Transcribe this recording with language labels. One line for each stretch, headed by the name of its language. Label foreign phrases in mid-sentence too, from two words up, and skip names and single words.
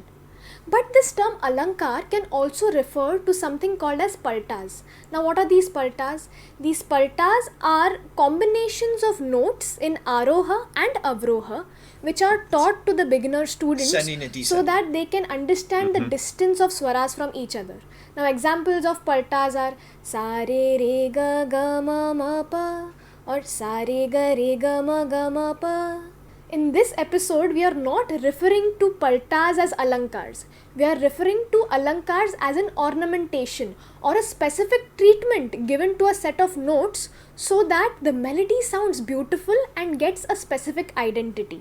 English: But this term Alankar can also refer to something called as paltas. Now what are these paltas? These paltas are combinations of notes in Aroha and Avroha which are taught to the beginner students so that they can understand the distance of swaras from each other. Now examples of paltas are sa re re ga ga ma ma pa or sa re ga ma ma pa. In this episode, we are not referring to paltas as alankars. We are referring to alankars as an ornamentation or a specific treatment given to a set of notes so that the melody sounds beautiful and gets a specific identity.